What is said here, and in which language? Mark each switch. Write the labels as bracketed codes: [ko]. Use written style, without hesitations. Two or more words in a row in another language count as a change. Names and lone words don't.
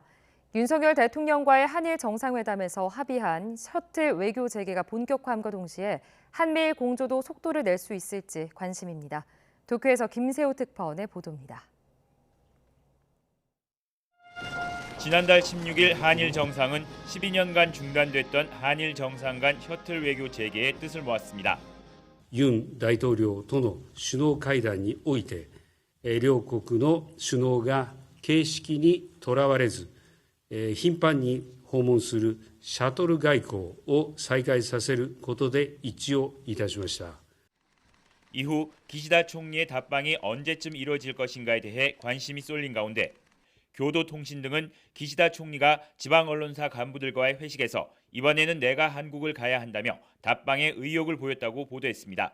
[ko] 윤석열 대통령과의 한일 정상회담에서 합의한 셔틀 외교 재개가 본격화함과 동시에 한미일 공조도 속도를 낼 수 있을지 관심입니다. 도쿄에서 김세호 특파원의 보도입니다. 지난달 16일 한일 정상은 12년간 중단됐던 한일 정상 간 셔틀 외교 재개의 뜻을 모았습니다. [ja] 윤 大統領との首脳会談において、両国の首脳が形式にとらわれず、頻繁に訪問するシャトル外交を再開させることで一致をいたしました。 [ko] 이후 기시다 총리의 답방이 언제쯤 이뤄질 것인가에 대해 관심이 쏠린 가운데 교도통신 등은 기시다 총리가 지방 언론사 간부들과의 회식에서 이번에는 내가 한국을 가야 한다며 답방에 의욕을 보였다고 보도했습니다.